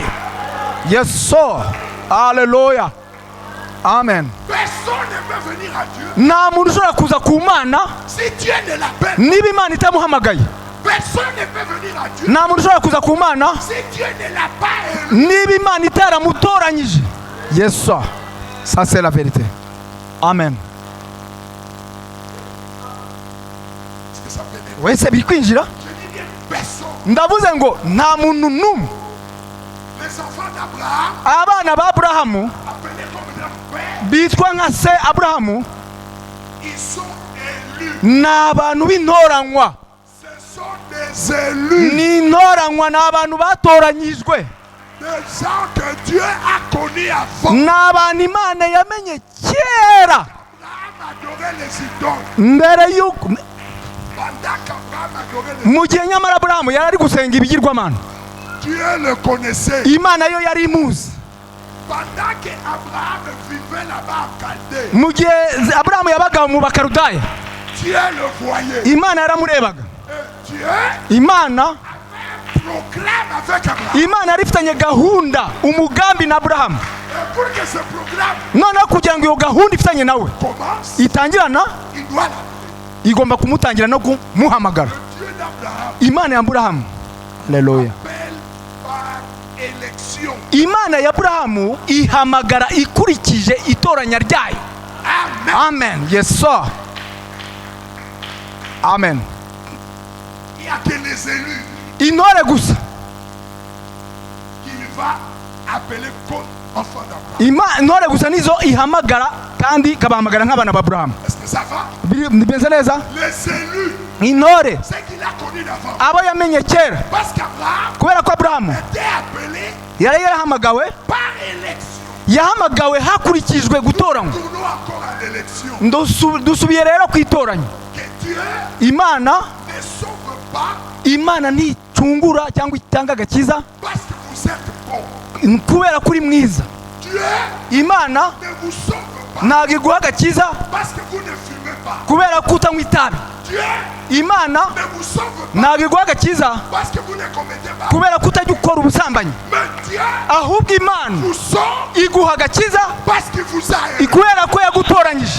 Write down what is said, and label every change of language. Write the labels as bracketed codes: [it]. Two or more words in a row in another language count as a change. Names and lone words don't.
[en] Yes sir. Haleluya. Amen. [rw] Nta muntu ushobora kuza ku Mana niba Imana itamuhamagaye. Nta muntu ushobora kuza ku Mana niba Imana itaramutoranyije. [en] Yes sir. [fr] Ça c'est la vérité. Amen. Est-ce que ça pénètre? Oui, c'est bikwinjira. Je dis bien personne. [rw] Ndavuze ngo nta muntu numwe. [fr] Les enfants d'Abraham, [rw] Abana ba Aburahamu [fr] appelés comme leur père, [rw] bitwa nka se Aburahamu [fr] ils sont élus. [rw] ni abantu b'intoranywa. [fr] Ce sont des élus. [rw] Ni intoranywa, ni abantu batoranyijwe. [fr] Des gens que Dieu a connus avant. [rw] Ni abantu Imana yamenye kera [fr] Abraham adorait les idoles. [rw] mbere y'uko [fr] Pendant qu'Abraham adorait les [rw] mu gihe nyamara Aburahamu yari ari gusenga ibigirwamana, [fr] Dieu le connaissait. [rw] Imana yo yari imuzi. [fr] Pendant qu'Abraham vivait là-bas en Chaldée, [rw] Mu gihe Aburahamu yabaga mu Bakaludaya, [fr] Dieu le voyait. [rw] Imana yaramurebaga. [fr] Et Dieu [rw] Imana [fr] proclame avec Abraham. [rw] Imana yari ifitanye gahunda, umugambi na Aburahamu. [fr] Et pour que ce programme [rw] Noneho kugira ngo iyo gahunda ifitanye nawe [fr] commence, [rw] itangirana, [fr] il doit l'appeler. [rw] igomba kumutangira no kumuhamagara. [fr] Le Dieu d'Abraham [rw] Imana ya Aburahamu, haleluya, [fr] appelle par élection. [rw] Imana ya Aburahamu ihamagara ikurikije itoranya ryayo. [en] Amen. Amen. Yes sir. Amen. [fr] Il n'y a que les élus [rw] Intore gusa [fr] qu'il va appeler comme enfants d'Abraham. [rw] intore gusa nizo ihamagara kandi ikabahamagara nk'abana ba Aburahamu. [fr] Est-ce que ça va? [rw] Bimeze neza? [fr] Les élus, [rw] Intore [fr] c'est qu'il a connu d'avant. [rw] abo yamenye kera, [fr] Parce qu'Abraham [rw] kubera ko Aburahamu [fr] était appelé [rw] yari yarahamagawe, [fr] par élection. [rw] yahamagawe hakurikijwe gutoranywa. [fr] Tournons encore à l'élection. [rw] Dusubiye rero ku itoranya. [fr] Que Dieu [rw] Imana [fr] ne sauve pas [rw] Imana nticungura cyangwa itanga agakiza [fr] parce que vous êtes bon. [rw] kubera ko uri mwiza. [fr] Dieu [rw] Imana [fr] ne vous sauve pas [rw] ntabwo iguha agakiza [fr] parce que vous ne fumez pas. [rw] kubera ko utanywa itabi. [fr] Dieu [rw] Imana [fr] ne vous sauve pas [rw] ntabwo iguha agakiza [fr] parce que vous ne commettez pas. [rw] kubera ko utajya ukora ubusambanyi. [fr] Mais Dieu [rw] Ahubwo Imana [fr] vous sauve [rw] iguha agakiza [fr] parce qu'il vous a aimé. [rw] kubera ko yagutoranyije.